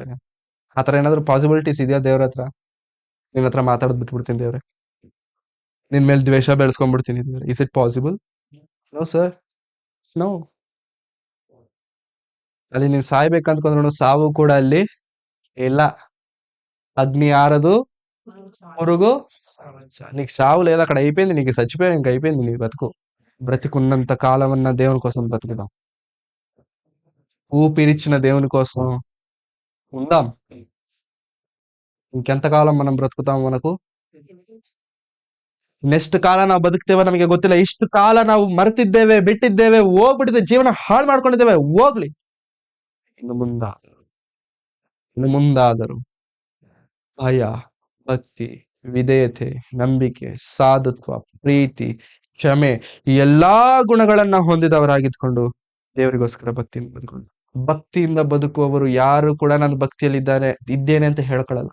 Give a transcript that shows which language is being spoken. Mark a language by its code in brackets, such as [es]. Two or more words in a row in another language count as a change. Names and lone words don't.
[kn] ಆತರ ಏನಾದ್ರು ಪಾಸಿಬಿಲಿಟೀಸ್ ಇದೆಯಾ ದೇವ್ರ ಹತ್ರ? ನಿನ್ ಹತ್ರ ಮಾತಾಡೋದ್ ಬಿಟ್ಬಿಡ್ತೀನಿ ದೇವ್ರೆ, ನಿನ್ ಮೇಲೆ ದ್ವೇಷ ಬೆಳೆಸ್ಕೊಂಡ್ಬಿಡ್ತೀನಿ ದೇವ್ರೆ. [en] Is it possible? No sir, no. [kn] ಅಲ್ಲಿ ನೀನ್ ಸಾಯ್ಬೇಕಂತ್ಕೊಂಡ್ರು ಸಾವು ಕೂಡ ಅಲ್ಲಿ ಇಲ್ಲ. [te] అగ్ని ఆరదు, పురుగు నీకు చావు లేదు, అక్కడ అయిపోయింది, నీకు చచ్చిపోయావు, ఇంక అయిపోయింది నీ బతుకు. బ్రతికున్నంత కాలం అన్న దేవుని కోసం బ్రతుకుదాం, ఊపిరిచ్చిన దేవుని కోసం ఉందాం. ఇంకెంతకాలం మనం ಬ್ರతుకుతాం? [kn] మనకు ನೆಕ್ಸ್ಟ್ ಕಾಲ ನಾವು ಬದುಕ್ತೇವೆ ನಮಗೆ ಗೊತ್ತಿಲ್ಲ. ಇಷ್ಟು ಕಾಲ ನಾವು ಮರೆತಿದ್ದೇವೆ, ಬಿಟ್ಟಿದ್ದೇವೆ, ಹೋಗ್ಬಿಟ್ಟಿದ್ದೇವೆ, ಜೀವನ ಹಾಳು ಮಾಡ್ಕೊಂಡಿದ್ದೇವೆ. ಹೋಗ್ಲಿ, ಇನ್ನು ಮುಂದಾದರು ಇನ್ನು ಮುಂದಾದರು ಭಯ, ಭಕ್ತಿ, ವಿಧೇಯತೆ, ನಂಬಿಕೆ, ಸಾಧುತ್ವ, ಪ್ರೀತಿ, ಕ್ಷಮೆ, ಈ ಎಲ್ಲಾ ಗುಣಗಳನ್ನ ಹೊಂದಿದವರಾಗಿದ್ಕೊಂಡು ದೇವರಿಗೋಸ್ಕರ ಭಕ್ತಿಯಿಂದ ಬದುಕೊಂಡು, ಭಕ್ತಿಯಿಂದ ಬದುಕುವವರು ಯಾರು ಕೂಡ ನಾನು ಇದ್ದೇನೆ ಅಂತ ಹೇಳ್ಕೊಳಲ್ಲ.